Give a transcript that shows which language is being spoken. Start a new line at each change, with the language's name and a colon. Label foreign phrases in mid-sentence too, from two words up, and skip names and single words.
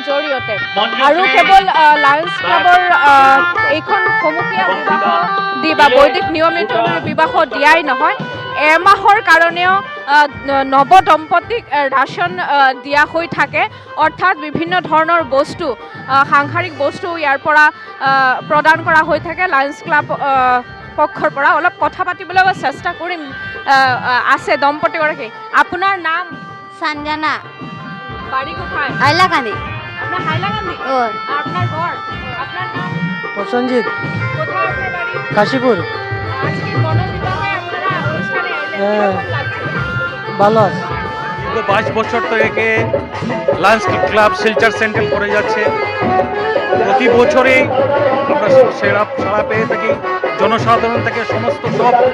Assamese: জৰিয়তে আৰু কেৱল লায়ন্স ক্লাবৰ এইখন সমূহীয়া বিবাহ দি বা বৈদিক নিয়ম নীতি অনুসৰি বিবাহ দিয়াই নহয় এমাহৰ কাৰণেও নৱ দম্পতীক ৰাচন দিয়া হৈ থাকে অৰ্থাৎ বিভিন্ন ধৰণৰ বস্তু সাংসাৰিক বস্তু ইয়াৰ পৰা প্ৰদান কৰা হৈ থাকে লায়ন্স ক্লাব পক্ষৰ পৰা অলপ কথা পাতিবলৈ চেষ্টা কৰিম আছে দম্পতীগৰাকী আপোনাৰ নাম
Bangla: সঞ্জনা বাড়ি কোথায় হাইলাকান্দি আপনার হাইলাকান্দি আপনার ঘর আপনার নাম প্রসঞ্জিত কোথায় আপনার বাড়ি কাশীপুর আজকে গণবিবাহে আপনারা অনুষ্ঠানে এলেন কেমন লাগছে ভালো আছে দীর্ঘ 22 বছর থেকে লায়ন্স ক্লাব শিলচর সেন্ট্রাল করে যাচ্ছে প্রতি বছরই আমরা সাড়া পেয়ে থাকি জনসাধারণ থেকে সমস্ত সব